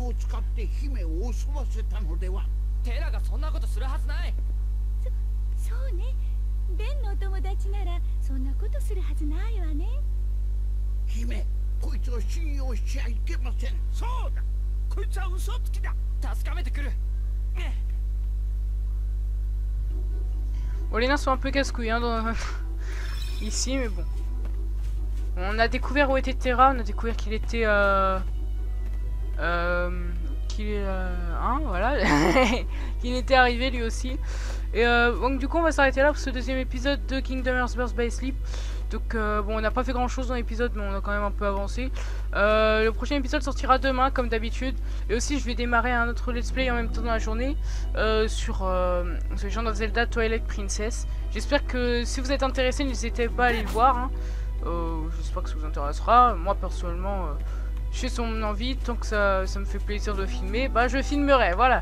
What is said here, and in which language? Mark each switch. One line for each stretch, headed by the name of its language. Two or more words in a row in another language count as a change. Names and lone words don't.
Japanese: 使って姫を襲わせたのでは。テラがそんなことするはずない。そうね。ベンのお友達ならそんなことするはずないわね。姫、こいつを信用しちゃいけません。そうだ、こいつは嘘つきだ。確かめてくる。
French: Bon, les nains sont un peu casse-couilles hein, ici, mais bon. On a découvert où était Terra, on a découvert qu'il était... voilà. qu'il était arrivé lui aussi. Et donc du coup on va s'arrêter là pour ce deuxième épisode de Kingdom Hearts Birth by Sleep. Donc bon, on n'a pas fait grand chose dans l'épisode, mais on a quand même un peu avancé. Le prochain épisode sortira demain comme d'habitude. Et aussi je vais démarrer un autre
English: let's play
French: en même temps dans la journée sur The Legend of Zelda Twilight Princess. J'espère que si vous êtes intéressé, n'hésitez pas à aller le voir hein. J'espère que ça vous intéressera. Moi personnellement j'ai son envie, tant que ça me fait plaisir de filmer, bah je filmerai, voilà.